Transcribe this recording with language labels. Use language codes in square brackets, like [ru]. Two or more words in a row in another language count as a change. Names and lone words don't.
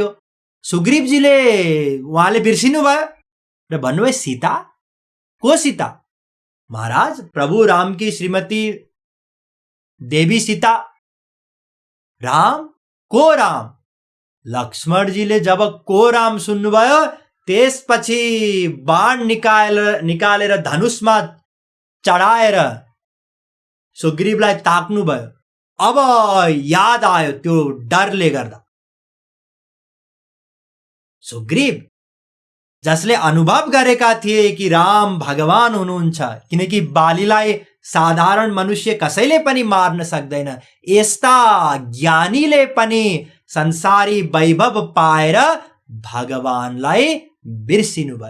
[ne] सुग्रीवजीले उहाँले बिर्सिनु भयो र भन्नुभयो, सीता? को सीता? महाराज, प्रभु रामकी श्रीमती देवी सीता। राम? को राम? लक्ष्मणजीले जब को राम सुन्नुभयो, त्यसपछि बाण निकालेर धनुषमा चढाएर सुग्रीवलाई ताक्नु भयो। अब याद आयो त्यो डरले गर्दा। सुग्रीव जसले अनुभव गरेका थिए कि राम भगवान हुनुहुन्छ, किनकि बालीलाई साधारण मनुष्य कसैले पनि मार्न सक्दैन, यस्ता ज्ञानीले पनि संसारी वैभव पाएर भगवानलाई बिर्सिनु भयो।